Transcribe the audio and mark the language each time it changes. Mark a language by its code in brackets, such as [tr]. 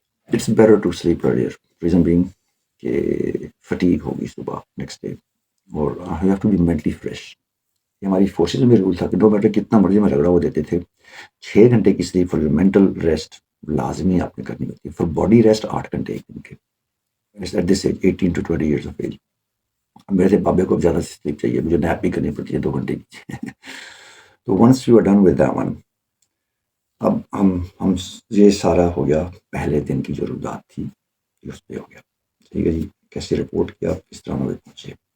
[en] it's better to sleep earlier, reason being کہ fatigue [ur] ہوگی صبح [en] Next day, اور you have to be mentally fresh. [ur] یہ ہماری فورسز میں رول تھا کہ [en] no matter [ur] کتنا مرضی میں رگڑا وہ دیتے تھے، 6 گھنٹے کی [en] sleep for mental rest [ur] لازمی آپ نے کرنی ہوتی ہے. [en] for body rest [ur] 8 گھنٹے ایک دن کے. [en] At this age 18 to 20 years of age. [ur] میرے سے بابے کو زیادہ سلیپ چاہیے، مجھے نیپ بھی کرنی پڑتی ہے 2 گھنٹے کی. تو [en] once you are done with that one, [ur] اب ہم یہ سارا ہو گیا پہلے دن کی جو رودات تھی یہ اس پہ ہو گیا. ٹھیک ہے جی, کیسے رپورٹ کیا, کس طرح ہمیں پہنچے.